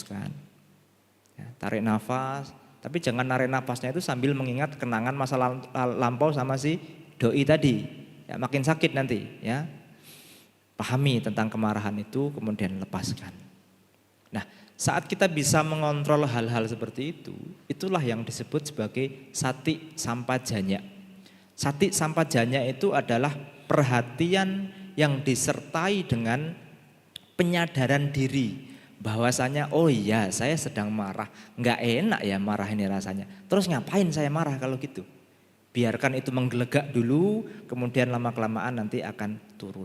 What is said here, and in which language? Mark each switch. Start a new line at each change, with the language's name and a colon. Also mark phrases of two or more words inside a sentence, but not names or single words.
Indonesian: Ya, tarik nafas, Tapi jangan narik napasnya itu sambil mengingat kenangan masa lampau sama si doi tadi. Ya, makin sakit nanti ya. Pahami tentang kemarahan itu kemudian lepaskan. Nah, saat kita bisa mengontrol hal-hal seperti itu, itulah yang disebut sebagai
Pali: sati sampajanya. Sati sampajanya
Indonesian: itu adalah perhatian yang disertai dengan penyadaran diri. Bahwasanya oh iya saya sedang marah, nggak enak ya marah ini rasanya. Terus ngapain saya marah kalau gitu? Biarkan itu menggelegak dulu, kemudian lama-kelamaan nanti akan turun.